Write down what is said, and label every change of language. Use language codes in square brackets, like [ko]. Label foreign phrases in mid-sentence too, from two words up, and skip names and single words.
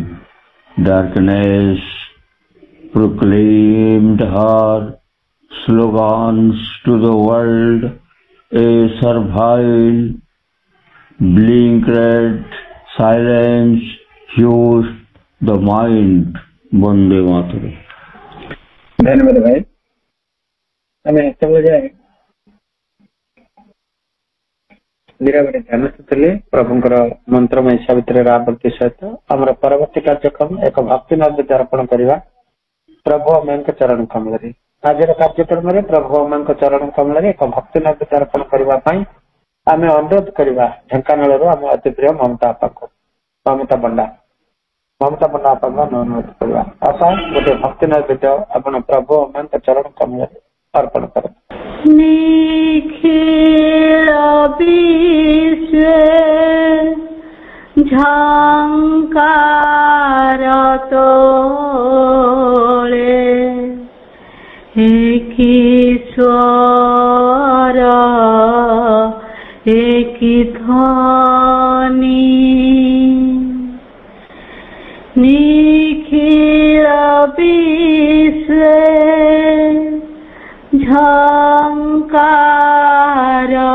[en] Darkness proclaimed her slogans to the world, a servile, blinkered silence hues the mind. Vande Mataram. [hi] धन्यवाद भाई [or] ଆମେ ଏତେବେଳେ ଯାଏ ନିରବରେ ଧ୍ୟାନ ଦେଉଥିଲେ ପ୍ରଭୁଙ୍କର ମନ୍ତ୍ରମୟ ସାବିତ୍ରୀର ଆବୃତ୍ତି ସହିତ ଆମର ପରବର୍ତ୍ତୀ କାର୍ଯ୍ୟକ୍ରମ ଏକ ଭକ୍ତି ନୈବେଦ୍ୟ ଅର୍ପଣ କରିବା ପ୍ରଭୁ ଅମାଙ୍କ ଚରଣ କମଳରେ। ଆଜିର କାର୍ଯ୍ୟକ୍ରମରେ ପ୍ରଭୁ ଅମାଙ୍କ ଚରଣ କମଳରେ ଏକ ଭକ୍ତି ନୈବେଦ୍ୟ ଅର୍ପଣ କରିବା ପାଇଁ ଆମେ ଅନୁରୋଧ କରିବା ଢେଙ୍କାନାଳରୁ ଆମ ଅତି ପ୍ରିୟ ମମତା ଆପାଙ୍କୁ, ମମତା ପଣ୍ଡା ଆପାଙ୍କୁ ଅନୁରୋଧ କରିବା। ଆପା ଗୋଟେ ଭକ୍ତି ନୈବେଦ୍ୟ ଆପଣ ପ୍ରଭୁ ଅମାଙ୍କ ଚରଣ କମଳରେ [hi] अर्पण करें। निखिल विश्व झंकार तोले एक स्वर एक ध्वनि निखिल विश्व झंकार